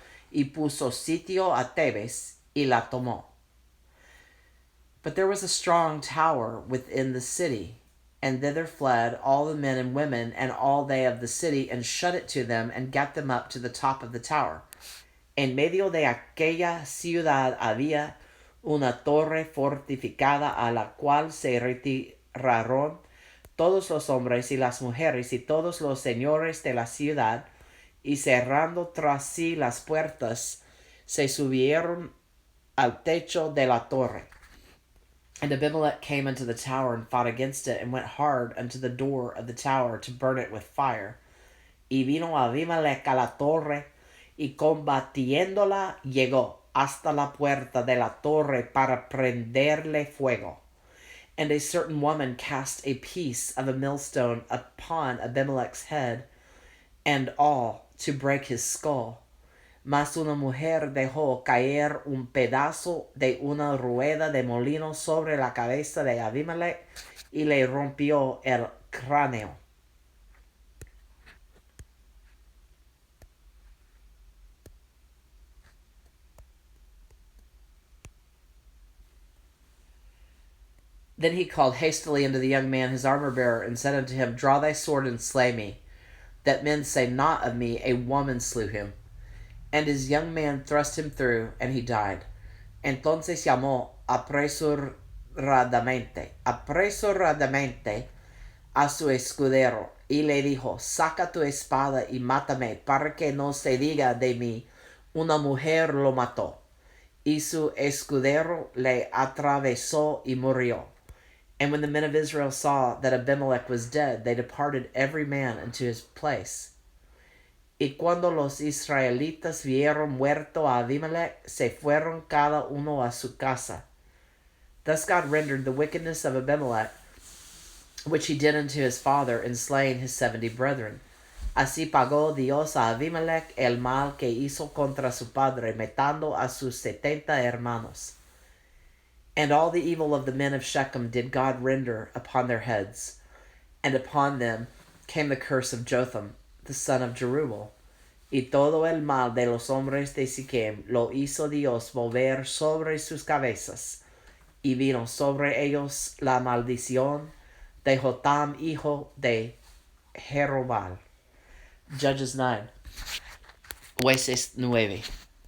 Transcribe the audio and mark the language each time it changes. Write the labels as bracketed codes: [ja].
[es] Y puso sitio a Thebez, y la tomó. [en] But there was a strong tower within the city, and thither fled all the men and women, and all they of the city, and shut it to them, and gat them up to the top of the tower. [es] En medio de aquella ciudad había una torre fortificada, a la cual se retiraron todos los hombres y las mujeres y todos los señores de la ciudad, y cerrando tras sí las puertas, se subieron al techo de la torre. [en] And Abimelech came unto the tower, and fought against it, and went hard unto the door of the tower, to burn it with fire. [es] Y vino Abimelech a la torre, y combatiéndola llegó hasta la puerta de la torre para prenderle fuego. [en] And a certain woman cast a piece of a millstone upon Abimelech's head, and all, to break his skull. [es] Mas una mujer dejó caer un pedazo de una rueda de molino sobre la cabeza de Abimelech, y le rompió el cráneo. [en] Then he called hastily unto the young man his armor-bearer, and said unto him, Draw thy sword, and slay me, that men say not of me, A woman slew him. And his young man thrust him through, and he died. [es] Entonces llamó apresuradamente a su escudero, y le dijo, Saca tu espada y mátame, para que no se diga de mí, Una mujer lo mató. Y su escudero le atravesó y murió. [en] And when the men of Israel saw that Abimelech was dead, they departed every man unto his place. [es] Y cuando los israelitas vieron muerto a Abimelech, se fueron cada uno a su casa. [en] Thus God rendered the wickedness of Abimelech, which he did unto his father, in slaying his 70 brethren. [es] Así pagó Dios a Abimelech el mal que hizo contra su padre, matando a sus 70 hermanos. [en] And all the evil of the men of Shechem did God render upon their heads, and upon them came the curse of Jotham, the son of Jerubbaal. [es] Y todo el mal de los hombres de Siquem lo hizo Dios volver sobre sus cabezas, y vino sobre ellos la maldición de Jotham, hijo de Jerubbaal. [en] Judges 9. [es] Jueces 9.